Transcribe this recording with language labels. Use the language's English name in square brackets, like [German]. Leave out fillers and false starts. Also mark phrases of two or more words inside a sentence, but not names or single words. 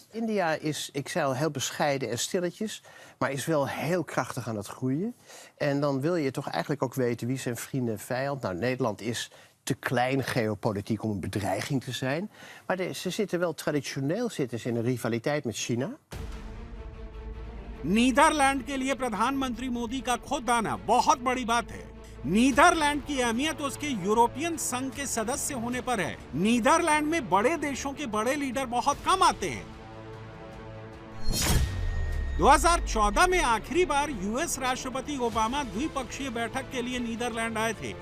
[Dutch] India is, ik zei al, heel bescheiden en stilletjes, maar is wel heel krachtig aan het groeien. En dan wil je toch eigenlijk ook weten wie zijn vrienden en vijand. Nou, Nederland is te klein geopolitiek om een bedreiging te zijn. Maar ze zitten wel traditioneel in een rivaliteit met China. [Hindi] नीदरलैंड के लिए प्रधानमंत्री मोदी का खुद आना बहुत बड़ी बात है। नीदरलैंड की अहमियत उसके यूरोपियन संघ के सदस्य होने पर है। नीदरलैंड में बड़े देशों के बड़े लीडर बहुत कम आते हैं। 2014 में आखिरी बार यूएस राष्ट्रपति ओबामा द्विपक्षीय बैठक के लिए नीदरलैंड आए थे।